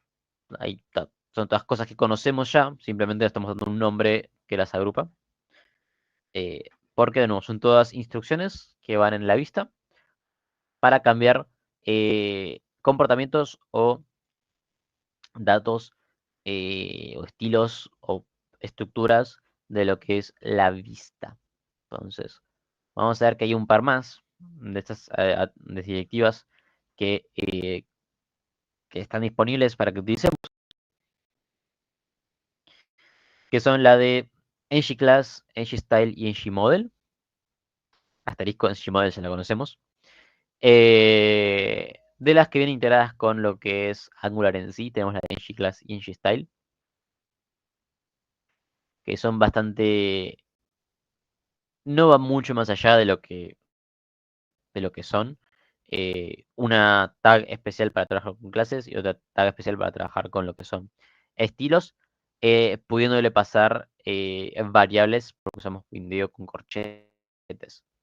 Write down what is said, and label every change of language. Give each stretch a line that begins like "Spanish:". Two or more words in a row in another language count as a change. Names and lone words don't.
Spanish: Ahí son todas cosas que conocemos ya, simplemente le estamos dando un nombre que las agrupa, eh, porque de nuevo son todas instrucciones que van en la vista para cambiar comportamientos o datos o estilos o estructuras de lo que es la vista. Entonces, vamos a ver que hay un par más de estas de directivas que están disponibles para que utilicemos, que son la de ng-class, ng-style y ng-model. Asterisco ng-model se la conocemos. De las que vienen integradas con lo que es Angular en sí, tenemos la de ng-class y ng-style, que son bastante, no va mucho más allá de lo que son. Una tag especial para trabajar con clases y otra tag especial para trabajar con lo que son estilos, pudiéndole pasar variables, porque usamos Windeo con corchetes.